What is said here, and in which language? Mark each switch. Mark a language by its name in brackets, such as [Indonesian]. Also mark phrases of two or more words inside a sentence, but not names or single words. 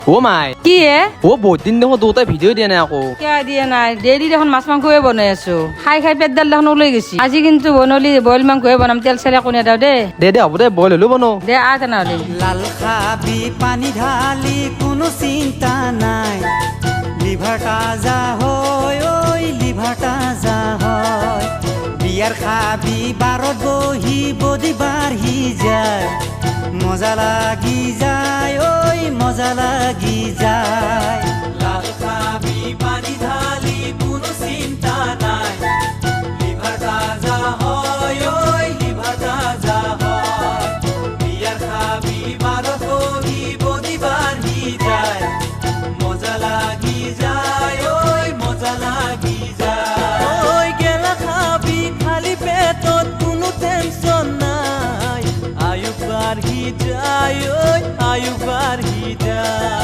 [Assamese] ও মাই কি হে ও বহুত দিন দেখো দুটাই ভিডিও দিয়া নাই আকৌ কিয় দিয়া নাই ডেইলি দেখোন মাছ মাংসয়ে বনাই আছো খাই খাই পেটডাল দেখোন ওলাই গেছি আজি কিন্তু বনলি বইল মাংসয়ে বনাম তেল চেল একো নেদাও দে দে হ'ব দে বইল হলো বনো দে আহ তেনেহ'লে লাল খাবি পানি ঢালি কোনো চিন্তা নাই লিভার তাজা হয় ওই লিভার তাজা হয় বিয়ার খাবি বারত বহি বদি বাঢ়ি যায় মজা লাগি যায় ওই মজা লাগি যায় লাল খাবি পানি ঢালি কোনো চিন্তা নাই লিভার তাজা হয় ওই লিভার তাজা হয় বিয়ার খাবি বারত বহি বদি বাঢ়ি যায় মজা লাগি যায় ওই মজা লাগি যায় ওই গেলা খাবি খালি পেটত কোনো টেনশন নাই আয়ু বাঢ়ি যায় ওই আয়ু বাঢ়ি যায়